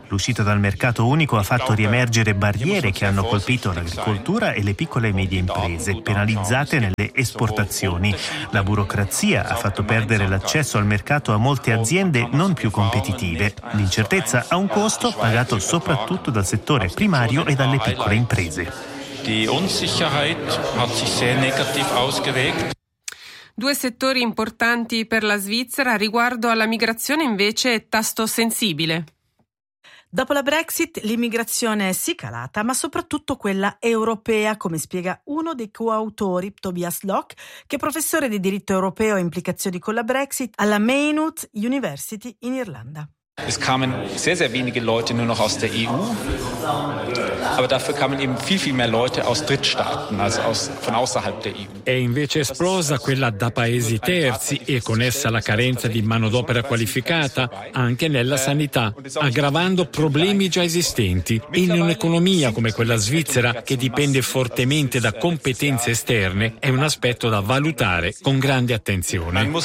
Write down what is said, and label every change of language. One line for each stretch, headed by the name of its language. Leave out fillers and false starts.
Italian: L'uscita dal mercato unico ha fatto riemergere barriere che hanno colpito l'agricoltura e le piccole e medie imprese, penalizzate nelle esportazioni. La burocrazia ha fatto perdere l'accesso al mercato a molte aziende non più competitive. L'incertezza ha un costo pagato soprattutto dal settore primario e dalle piccole imprese.
German: Die Unsicherheit hat sich sehr negativ ausgewirkt.
Italian: 2 settori importanti per la Svizzera. Riguardo alla migrazione, invece, è tasto sensibile. Dopo la Brexit l'immigrazione è sì calata, ma soprattutto quella europea, come spiega uno dei coautori, Tobias Locke, che è professore di diritto europeo e implicazioni con la Brexit alla Maynooth University in Irlanda.
German: Es kamen sehr, sehr wenige Leute nur noch aus der EU, aber dafür kamen eben viel, viel mehr Leute aus Drittstaaten, also aus, von außerhalb der EU.
Italian: E invece esplosa quella da paesi terzi e con essa la carenza di manodopera qualificata anche nella sanità, aggravando problemi già esistenti. In un'economia come quella svizzera, che dipende fortemente da competenze esterne, è un aspetto da valutare con grande attenzione.